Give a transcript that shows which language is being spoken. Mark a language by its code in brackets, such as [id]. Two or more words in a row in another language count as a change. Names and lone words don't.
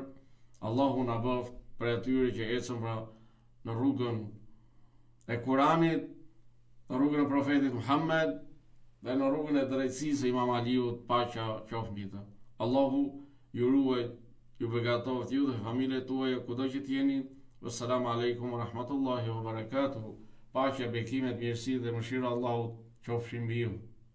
[sq] Allahu na bëft për atyre që ecën pra në rrugën e Kuranit, në rrugën e profetit Muhammed dhe në rrugën e drejtësisë së Imam Aliut, paqja qoftë mbi të. Allahu ju ruaj, ju begatoft ju dhe familjet tuaja kudo që t'jeni. [ar] والسلام عليكم ورحمة الله وبركاته. [sq] Paqja, bekimet, mirësi dhe mëshira Allahut qofshin mbi ju.